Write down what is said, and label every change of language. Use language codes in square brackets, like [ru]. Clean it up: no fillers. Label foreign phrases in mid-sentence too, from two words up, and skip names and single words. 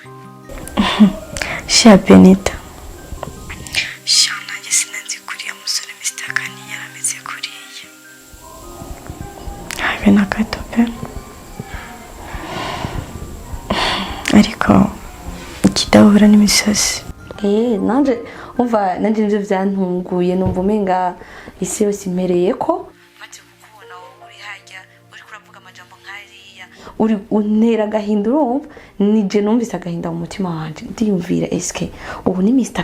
[rn] Sha Benita sha nanjye sinanzi kuriya musore Mr. Kane yarameze kuriya habe na gato pe ariko ikidahura n'imisozi. Nanje umva nanje nivyo vyantunguye numva umenga isi yose imereye ko maze kukubona wowe uri hajya uri kuravuga amajambo nkariya uri untera gahinda urumva nije numvise agahinda mu mutima wanje ndiyumvira eske ubu ni Mr.